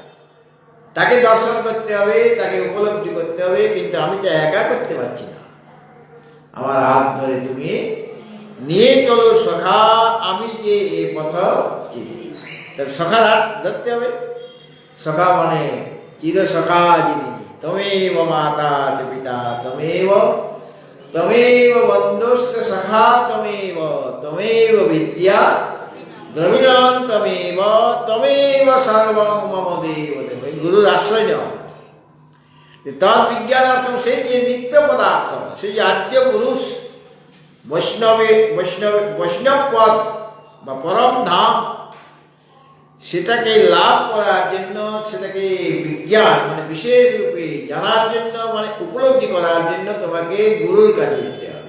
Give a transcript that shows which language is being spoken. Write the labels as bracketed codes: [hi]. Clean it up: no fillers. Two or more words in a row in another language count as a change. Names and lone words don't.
[bn] তাকে দর্শন করতে হবে, তাকে উপলব্ধি করতে হবে। কিন্তু আমি তো একা করতে পারছি না। আমার হাত ধরে তুমি নিয়ে চলো সখা, আমি যে এ পথ চিনি। সখার হাত ধরতে হবে। সখা মানে চির সখা যিনি, [sa] তমেব মাতা চ পিতা, তমেব বন্ধুশ্চ সখা, তমেব বিদ্যা দ্রবিড়ং, তমেব সর্বং মম দেব। [bn] গুরুর আশ্রয় নেওয়া। [sa] তৎ বিজ্ঞানার্থম, [bn] সেই যে নিত্য পদার্থ, সেই যে আদ্য পুরুষ, বৈষ্ণব পথ বা পরম ধাম, সেটাকে লাভ করার জন্য, সেটাকে বিজ্ঞান মানে বিশেষ রূপে জানার জন্য, মানে উপলব্ধি করার জন্য তোমাকে গুরুর কাছে যেতে হবে।